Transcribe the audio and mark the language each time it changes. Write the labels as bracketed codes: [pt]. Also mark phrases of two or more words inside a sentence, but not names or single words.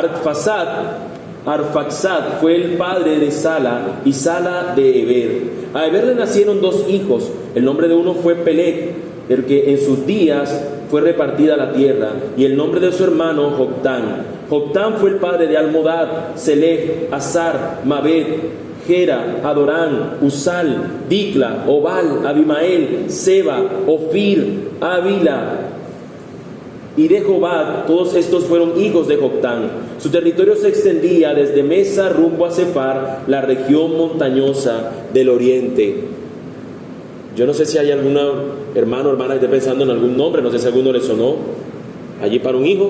[es] Arfaxad fue el padre de Sala y Sala de Eber. A Eber le nacieron dos hijos. El nombre de uno fue Peleg, el que en sus días fue repartida la tierra, y el nombre de su hermano Joctán. Joctán fue el padre de Almodad, Selef, Azar, Mabed, Gera, Adorán, Usal, Dicla, Obal, Abimael, Seba, Ofir, Ávila y Rehobad. Todos estos fueron hijos de Joctán. Su territorio se extendía desde Mesa rumbo a Sefar, la región montañosa del oriente. Yo no sé si hay algún hermano o hermana que esté pensando en algún nombre, no sé si a alguno le sonó allí para un hijo.